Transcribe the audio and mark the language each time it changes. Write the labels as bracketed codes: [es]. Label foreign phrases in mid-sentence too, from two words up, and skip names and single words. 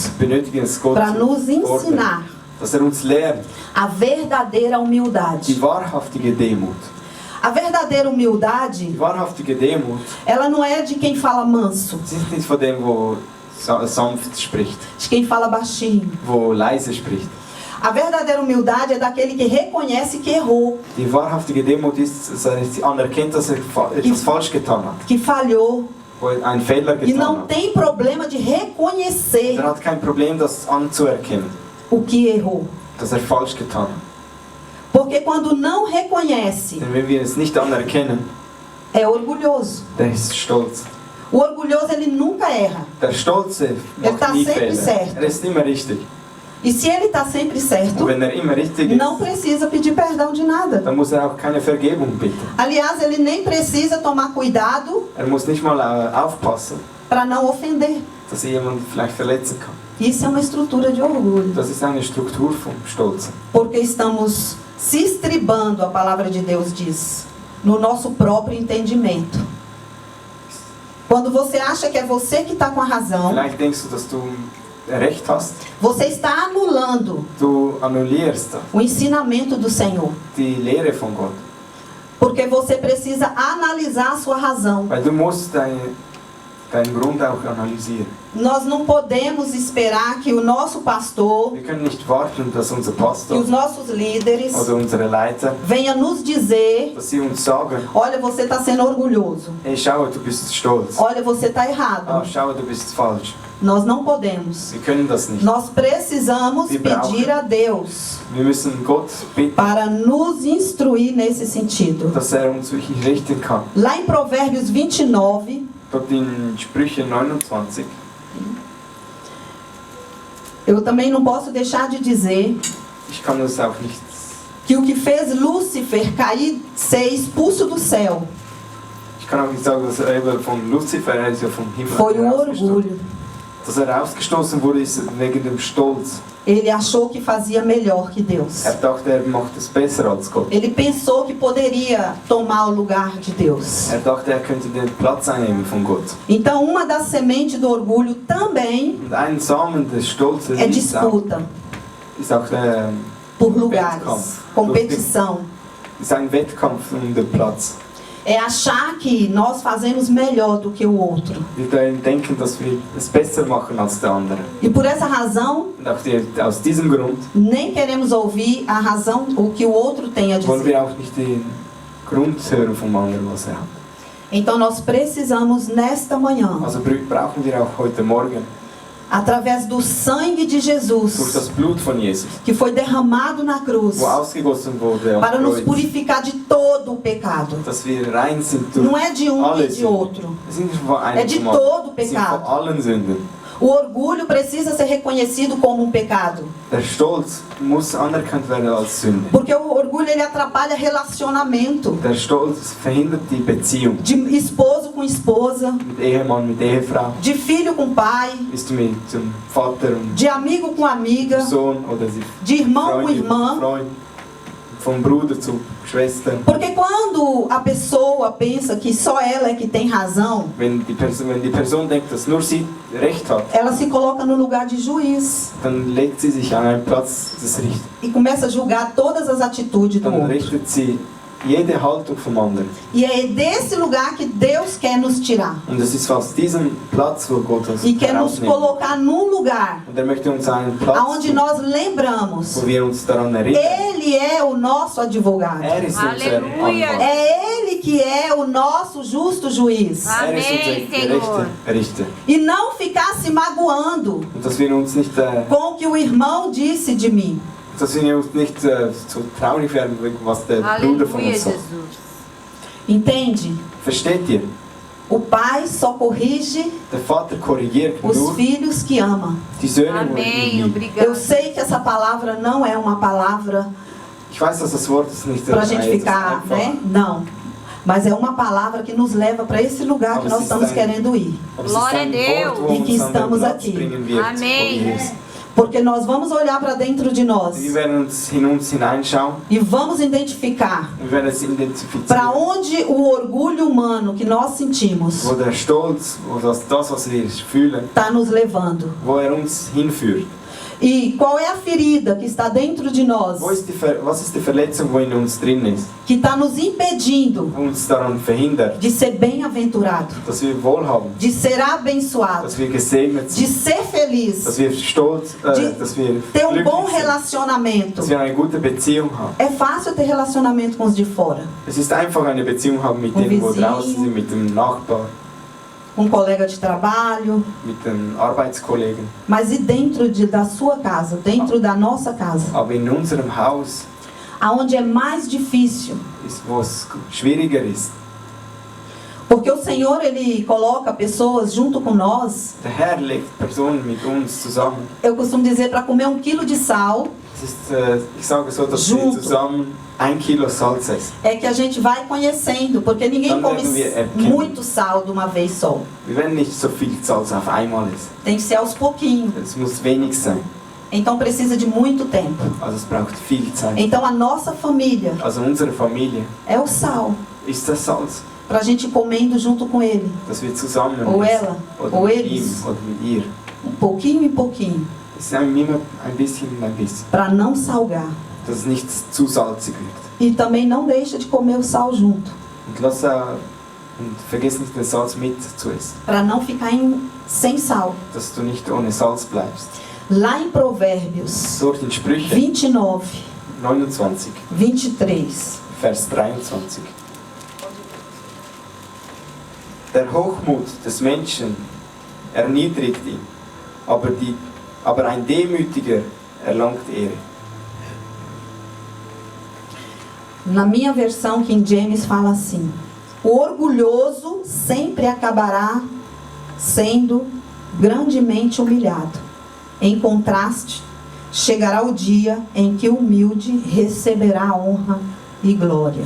[de] benötigen es Gott [pt] para nos [de] zu fordern, [pt] ensinar [de] dass uns lehrt, [pt] a verdadeira humildade. [de] die wahrhaftige Demut. [pt] A verdadeira humildade, [de] Die wahrhaftige Demut, [pt] ela não é de quem fala manso, [de] sie ist nicht von dem, wo sanft spricht, [pt] de quem fala baixinho. [de] wo leise spricht. [pt] A verdadeira humildade é daquele que reconhece que errou, [de] Die wahrhaftige Demut ist, dass er anerkennt, dass er etwas falsch getan hat, [pt] que falhou [de] wo er einen Fehler [pt] e [de] getan [pt] não [de] hat. [pt] tem problema de reconhecer [de] Er hat kein Problem, das anzuerkennen, [pt] o que errou. [de] dass er falsch getan hat. [pt] Porque quando não reconhece, [de] Denn wenn wir es nicht anerkennen, [pt] é orgulhoso. [de] der ist stolz. [pt] O orgulhoso, ele nunca erra. [de] Der Stolze Er macht [pt] tá [de] nie [pt] sempre [de] Fehler. [pt] certo. [de] Er ist immer richtig. [pt] E se ele está sempre certo, [de] Und wenn er immer richtig [pt] não [de] ist, [pt] precisa pedir perdão de nada. [de] dann muss er auch keine Vergebung bitten. [pt] Aliás, ele nem precisa tomar cuidado [de] Er muss nicht mal aufpassen, [pt] para não ofender. [de] dass er jemanden vielleicht verletzen kann. [pt] Isso é uma estrutura de orgulho. Das ist eine Struktur vom Stolz. Porque estamos se estribando, a palavra de Deus diz, no nosso próprio entendimento. Quando você acha que é você que está com a razão, [de] Vielleicht denkst du, dass du Recht hast. [pt] você está anulando [de] Du annullierst [pt] o ensinamento do Senhor. [de] die Lehre von Gott. [pt] Porque você precisa analisar a sua razão. [de] Weil du musst deinen Grund auch analysieren. [pt] Nós não podemos esperar que o nosso pastor [de] Wir können nicht warten, dass unser [pt] e [de] Pastor [pt] os nossos líderes [de] oder unsere Leiter, [pt] venham nos dizer: [de] dass sie uns sagen, [pt] olha, você está sendo orgulhoso. [de] hey, schau, du bist stolz. [pt] Olha, você está Ah, errado. [de] schau, du bist falsch. [pt] Nós não podemos. [de] Wir können das nicht. [pt] Nós precisamos [de] Wir brauchen- [pt] pedir a Deus [de] Wir müssen Gott bitten, [pt] para nos instruir nesse sentido. [de] dass er uns wirklich richten kann. [pt] Lá em Provérbios 29, [de] Dort in Sprüche 29, [pt] eu também não posso deixar de dizer [de] ich kann das auch nicht, [pt] que o que fez Lúcifer cair, ser expulso do céu, [de] ich kann auch nicht sagen, dass er eben von Luzifer, er ist ja vom Himmel [pt] foi o [de] herausgestoßen. [pt] orgulho. [de] Dass er rausgestoßen wurde, ist wegen dem Stolz. [pt] Ele achou que fazia melhor que Deus. [de] Er dachte, er macht es besser als Gott. [pt] Ele pensou que poderia tomar o lugar de Deus. [de] Er dachte, er könnte den Platz einnehmen von Gott. [pt] Então, uma das sementes do orgulho também [de] Und ein Samen des Stolzes [pt] é [de] ist auch, [pt] disputa por lugares, competição. [de] ist ein Wettkampf um den Platz. [pt] É achar que nós fazemos melhor do que o outro. [de] Wir denken, dass wir es besser machen als der andere. [pt] E por essa razão, [de] Und auch aus diesem Grund [pt] nem queremos ouvir a razão, o que o outro tem a [de] wollen [pt] dizer. [de] wir auch nicht den Grund hören vom anderen, was er hat. [pt] Então nós precisamos nesta manhã, [de] Also brauchen wir auch heute Morgen [pt] através do sangue de [de] durch [pt] Jesus, [de] das Blut von Jesus, [pt] que foi derramado na cruz, [de] wo ausgegossen wurde [pt] para [de] am [pt] nos [de] Kreuz, [pt] purificar de todo o pecado. [de] dass wir rein sind durch [pt] Não é de um e [de] alle [pt] de [de] Sünden. [pt] outro. [de] Es sind nicht von einem [pt] É de [de] zum anderen. [pt] todo o [de] Es sind von [pt] pecado. [de] allen Sünden. [pt] O orgulho precisa ser reconhecido como um pecado. [de] Der Stolz muss anerkannt werden als Sünde. [pt] Porque o orgulho, ele atrapalha relacionamento. [de] Der Stolz verhindert die Beziehung [pt] De esposo com esposa, [de] mit Ehemann, mit Ehefrau. [pt] de filho com pai, [de] Bist du mit dem Vater und [pt] de amigo com amiga, [de] Sohn oder sie [pt] de irmão com [de] Freundin, [pt] irmã. [de] Freund, vom Bruder zu Schwester. [pt] Porque quando a pessoa pensa que só ela é que tem razão, [de] Wenn die Person denkt, dass nur sie Recht hat, [pt] ela se coloca no lugar de juiz [de] dann legt sie sich an einen Platz des Richters. [pt] e começa a julgar todas as atitudes do [de] Dann [pt] outro. [de] richtet sie jede Haltung vom anderen. [pt] E é desse lugar que Deus quer nos tirar. [de] Und es ist aus diesem Platz, wo Gott uns [pt] E quer nos [de] herausnimmt. [pt] colocar num lugar [de] Und er möchte uns einen Platz, [pt] onde nós lembramos: [de] wo wir uns daran erinnern. [pt] Ele é o nosso advogado. [de] Er ist unser Halleluja. Anwalt. [pt] É Ele que é o nosso justo juiz. [de] Er ist unser [pt] Amém, Senhor. [de] gerechter Richter. [pt] E não ficar se magoando [de] Und dass wir uns nicht, [pt] com o que o irmão disse de mim. [de] dass wir uns nicht so traurig werden, was der Bruder von [pt] Aleluia, [de] uns sagt. [pt] Jesus. Entende? [de] Versteht ihr? [pt] O pai só corrige [de] Der Vater korrigiert [pt] os [de] nur [pt] filhos que ama. [de] die Söhne, wo er [pt] Amém, [de] liebt. [pt] obrigado. Eu sei que essa palavra não é uma palavra [de] Ich weiß, dass das Wort ist nicht [pt] para a gente [de] etwas [pt] ficar, [de] einfach. [pt] né? Não. Mas é uma palavra que nos leva para esse lugar que nós estamos querendo ir. [de] Aber es ist [pt] Glória [de] ein [pt] a Deus. [de] Wort, wo [pt] E que [de] uns an den [pt] estamos [de] Platz [pt] aqui. [de] bringen wird, [pt] Amém. [de] wo wir sind. [pt] Porque nós vamos olhar para dentro de nós [de] Wir werden uns in uns hineinschauen [pt] e vamos identificar [de] und wir werden es [pt] para [de] identifizieren, [pt] onde o orgulho humano que nós sentimos [de] wo der Stolz, wo das, was wir fühlen, [pt] está nos levando. [de] wo uns hinführt. [pt] E qual é a ferida que está dentro de nós, [de] Was ist die Verletzung, die in uns drin ist, [pt] que está nos impedindo [de] die uns daran verhindert, [pt] de ser bem-aventurado, [de] dass wir wohlhaben, [pt] de ser abençoado, [de] dass wir gesegnet [pt] de [de] sind, [pt] ser feliz, [de] dass wir stolz, dass wir [pt] ter bom [de] glücklich sind, [pt] relacionamento. [de] dass wir eine gute Beziehung haben. [pt] É fácil ter relacionamento com os de fora, [de] Es ist einfach eine Beziehung haben mit [pt] Com [de] denen, wo [pt] vizinho. [de] draußen sind, mit dem Nachbar, [pt] com um colega de trabalho, [de] mit den Arbeitskollegen. [pt] mas e dentro da sua casa, dentro da nossa casa, [de] Aber in unserem Haus [pt] aonde é mais difícil, [de] ist, wo es schwieriger ist. [pt] porque o Senhor ele coloca pessoas junto com nós. [de] Der Herr legt Personen mit uns zusammen. [pt] Eu costumo dizer para comer 1 quilo de sal [de] Es ist, ich sage so, dass [pt] Junto. [de] wir zusammen 1 Kilo Salz essen. [pt] é que a gente vai conhecendo, porque ninguém [de] Dann [pt] come [de] werden wir erkennen. [pt] muito sal de uma vez só. [de] Wir werden nicht so viel Salz auf einmal essen. [pt] Tem que ser aos pouquinhos. [de] Es muss wenig sein. [pt] Então precisa de muito tempo. [de] Also es braucht viel Zeit. [pt] Então a nossa família [de] Also unsere Familie [pt] é o sal, [de] ist das Salz, [pt] para a gente ir comendo junto com ele, [de] dass wir zusammen [pt] Ou [de] essen. [pt] ela, [de] Oder [pt] ou [de] mit [pt] eles. [de] ihm oder mit ihr. [pt] um pouquinho em pouquinho, [de] Es ist immer ein bisschen, [pt] para não salgar. [de] dass es nicht zu salzig wird. [pt] E também não deixa de comer o sal junto, [de] Und vergiss nicht den Salz mit zu essen, [pt] para não ficar sem sal. [de] dass du nicht ohne Salz bleibst. [pt] Lá em Provérbios [de] Dort in Sprüche [pt] 29, [de] 29, [pt] 23. [de] Vers 23. Der Hochmut des Menschen erniedrigt ihn, aber ein Demütiger erlangt Ehre. [pt] Na minha versão, King James fala assim: o orgulhoso sempre acabará sendo grandemente humilhado. Em contraste, chegará o dia em que o humilde receberá honra e glória.